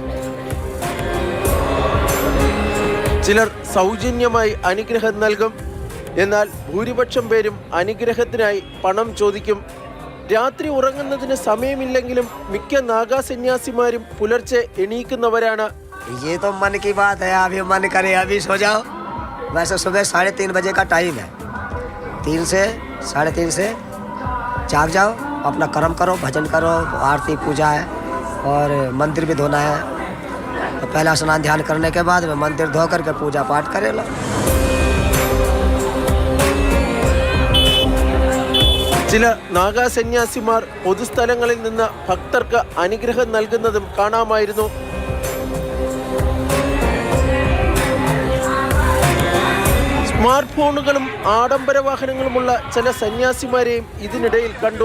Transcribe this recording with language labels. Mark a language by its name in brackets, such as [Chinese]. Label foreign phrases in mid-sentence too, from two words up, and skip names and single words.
[Malayalam] ചിലർ സൗജന്യമായി അനുഗ്രഹം നൽകും. എന്നാൽ ഭൂരിപക്ഷം പേരും അനുഗ്രഹത്തിനായി പണം ചോദിക്കും. രാത്രി ഉറങ്ങുന്നതിന് സമയമില്ലെങ്കിലും മിക്ക നാഗസന്യാസിമാരും പുലർച്ചെ എണീക്കുന്നവരാണ്. [Hindi] ये तो मन की बात है, अभी मन करे अभी सो जाओ. वैसे सुबह 3:30 बजे का टाइम है. 3 से 3:30 से जाग जाओ, अपना कर्म करो, भजन करो, आरती पूजा है और मंदिर भी धोना है. तो पहला स्नान ध्यान करने के बाद में मंदिर धो करके पूजा पाठ करेला. [Malayalam] ചില നാഗസന്യാസിമാർ പൊതുസ്ഥലങ്ങളിൽ നിന്ന് ഭക്തർക്ക് അനുഗ്രഹം നൽകുന്നതും കാണാമായിരുന്നു. സ്മാർട്ട് ഫോണുകളും ആഡംബര വാഹനങ്ങളുമുള്ള ചില സന്യാസിമാരെയും ഇതിനിടയിൽ കണ്ടു.